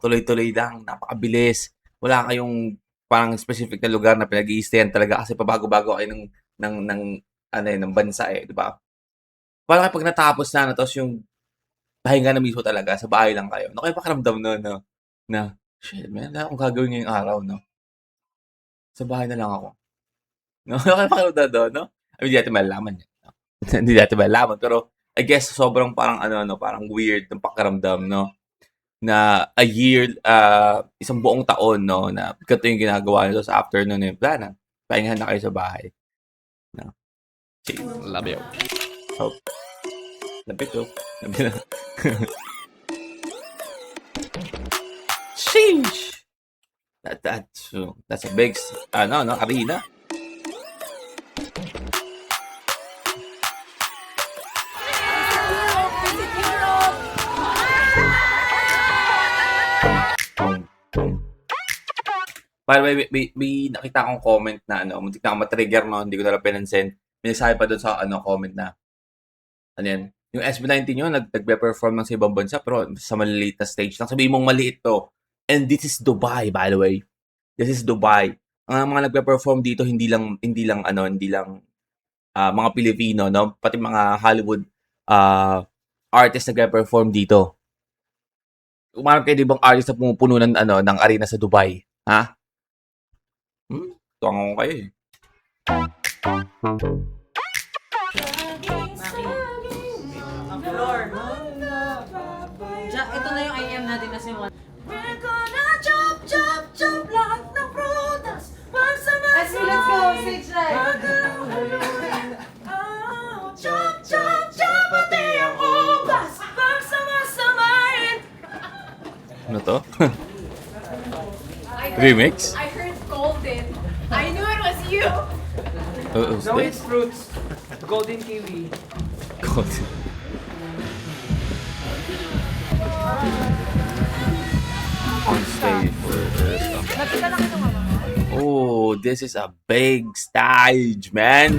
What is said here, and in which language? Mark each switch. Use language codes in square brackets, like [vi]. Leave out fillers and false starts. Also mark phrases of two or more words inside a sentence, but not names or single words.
[tl] Tuloy-tuloy lang, napakabilis. Wala kayong parang specific na lugar na pinag-i-stayan talaga kasi pabago-bago kayo ng bansa eh, di ba? Parang kapag natapos na, tapos yung pahinga na mismo talaga, sa bahay lang kayo. Ano kaya pakiramdam na [en] shit, man, [tl] wala akong gagawin ngayong araw, no? Sa bahay na lang ako. No? Ano kaya pakiramdam doon, no? [en] I mean, [tl] hindi natin malalaman yan. No? Hindi natin malalaman, pero [en] I guess [tl] sobrang parang parang weird ng pakiramdam, no? Na [en] a year, [tl] isang buong taon, no? Na ganito yung ginagawa nito sa afternoon eh. Wala na. Pahingahan na kayo sa bahay. [en] No? Okay, love you. Hope. [tl] Lapit ko. Lapit na. [en] Sheesh! That's a big, arena. By the way, [tl] may nakita akong comment na muntik na akong matrigger, no? Hindi ko na lang pinansin. May nagsabi pa doon sa comment na yan? Yung SB19 yun, nagpe-perform lang sa ibang bansa pero sa maliliit na stage lang. Sabihin mong maliit to. [en] And this is Dubai, by the way. This is Dubai. [tl] Ang mga nagpe-perform dito hindi lang mga Pilipino, no? Pati mga Hollywood artists nagpe-perform dito. Umarap kayo ibang artist na pumupuno ng arena sa Dubai, ha? Tuwang kayo eh. Ito na yung IM natin na simula. [en] We're gonna chop, chop, chop [tl] lahat ng prutas. [en] Let's go, stage light. Chop, chop, chop, [tl] pati ang ubas. Pagsama-samahin. Ano to? Remix? [en] I heard golden. I knew it was you. Who's No, this? it's fruits. Golden kiwi. God. On stage for Oh, this is a big stage, man.